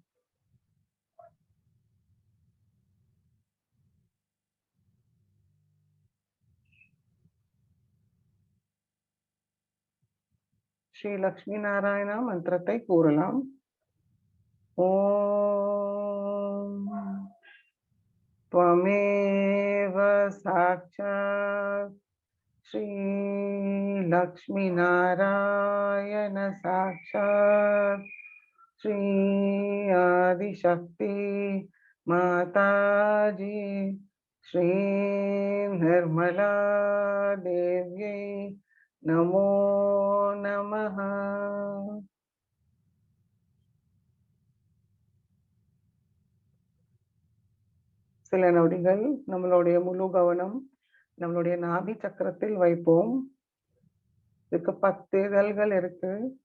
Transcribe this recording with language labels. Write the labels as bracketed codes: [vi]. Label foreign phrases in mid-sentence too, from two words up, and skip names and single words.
[ta] ஸ்ரீ லக்ஷ்மி நாராயணா மந்திரத்தை கூறலாம். [sa] ஓம் त्वमेव साक्षात् श्री लक्ष्मी नारायण साक्षात् श्री आदिशक्ति माताजी श्री निर्मला देव्यै नमो नमः. [ta] சில நொடிகள் நம்மளுடைய முழு கவனம் நம்மளுடைய நாபி சக்கரத்தில் வைப்போம். இதுக்கு 10 இதழ்கள் இருக்கு.